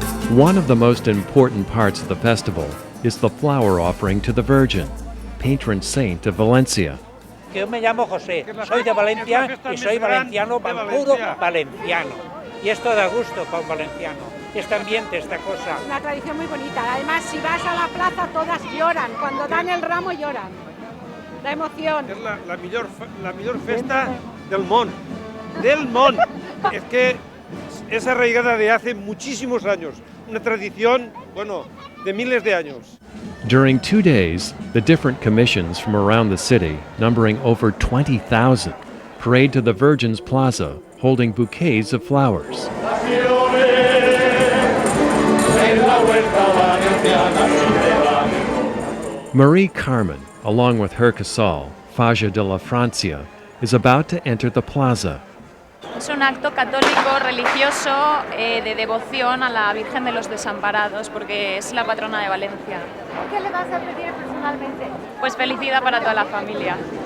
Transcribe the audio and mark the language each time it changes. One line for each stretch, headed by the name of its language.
English: One of the most important parts of the festival is the flower offering to the Virgin, patron saint of Valencia.
Spanish: Yo me llamo José, soy de Valencia y soy valenciano, puro valenciano. Y esto da gusto con valenciano, este ambiente, esta cosa. Una tradición muy bonita. Además, si vas a la plaza, todas lloran. Cuando dan el ramo, lloran. La emoción.
Catalan: Es la millor festa del món. Del món.
Spanish: Es que es arraigada de hace muchísimos años. Una tradición, bueno, de miles de años.
English: During 2 days, the different commissions from around the city, numbering over 20,000, parade to the Virgin's Plaza, holding bouquets of flowers. Marie Carmen, along with her casal, Falla de la Francia, is about to enter the plaza.
Spanish: Es un acto católico religioso de devoción a la Virgen de los Desamparados, porque es la patrona de Valencia. ¿Qué le vas a pedir personalmente? Pues felicidad para toda la familia.